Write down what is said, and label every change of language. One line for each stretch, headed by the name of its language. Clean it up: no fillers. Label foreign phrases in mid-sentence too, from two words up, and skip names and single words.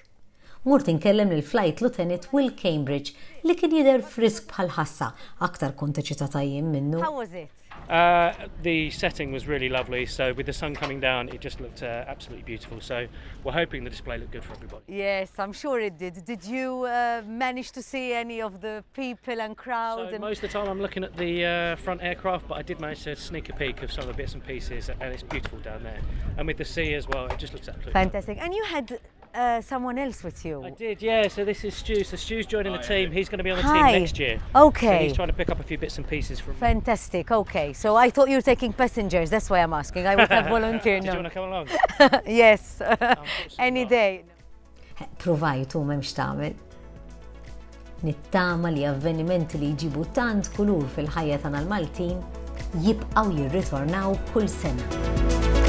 Maltese: Murt inkellem lill-Flight Lieutenant Will Cambridge li kien jidher frisk bħal ħassa aktar kont eċitat tajjim minnu.
English: How was it? The setting was really lovely, so with the sun coming down, it just looked absolutely beautiful. So we're hoping the display looked good for everybody. Yes, I'm sure it did. Did you manage to see any of the people and crowds? So most of the time I'm looking at the front aircraft, but I did manage to sneak a peek of some of the bits and pieces, and it's beautiful down there. And with the sea as well, it just looks absolutely Fantastic. And you had someone else with you? I did, yeah. So this is Stu. So Stu's joining the team. He's going to be on the Hi. team next year. Okay. So he's trying to pick up a few bits and pieces from. Fantastic. Okay. So I thought you were taking passengers. That's why I'm asking. I would have volunteered. Did you No. want to come along? Yes. Unfortunately Any not. day.
Maltese: Provajtu m'hemmx tagħmel. Nittama li avvenimenti li jġibu tant kulur fil-ħajja tagħna l-Maltin jibqgħu jirritornaw kull sena.